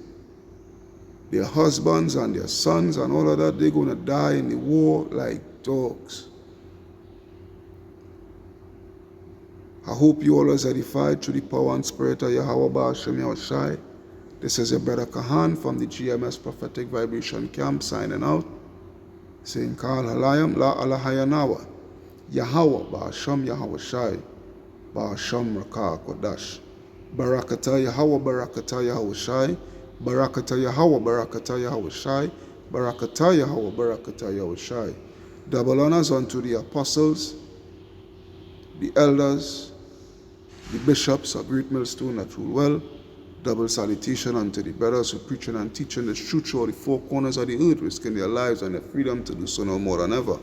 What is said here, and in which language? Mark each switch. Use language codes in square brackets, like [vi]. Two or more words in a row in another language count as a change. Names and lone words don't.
[en] Their husbands and their sons and all of that, they're going to die in the war like dogs. I hope you all are edified through the power and spirit of Yahweh Ba'ashem Yahushai. This is your brother Kahan from the GMS Prophetic Vibration Camp signing out, saying Kal Halayam La Alahayanawa Yahweh Ba'ashem Yahushai Ba'ashem Rakah Kodash Barakata Yahweh Barakata Yahushai Barakata Yahweh Barakata Yahushai Barakata Yahweh Barakata Yahushai. Double honors unto the apostles, the elders, the bishops of Great Millstone that rule well. Double salutation unto the brothers who preaching and teaching the truth through the four corners of the earth, risking their lives and their freedom to do so no more than ever.